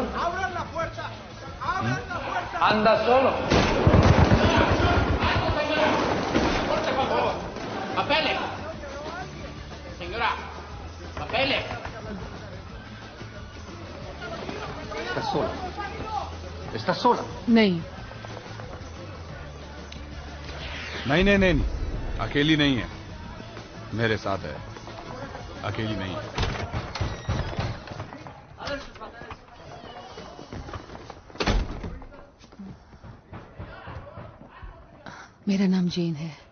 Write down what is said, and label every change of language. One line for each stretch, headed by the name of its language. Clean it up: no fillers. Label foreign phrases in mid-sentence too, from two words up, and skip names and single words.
Spanish: ¡Abran la puerta! ¡Abran la puerta! ¿Anda solo? ¡Corte, por favor! ¡Papeles! Señora, papeles. ¿Estás sola? ¿Estás sola?
Hindi: नहीं। नहीं, अकेली नहीं है, मेरे साथ है। अकेली नहीं है। मेरा नाम जेन है।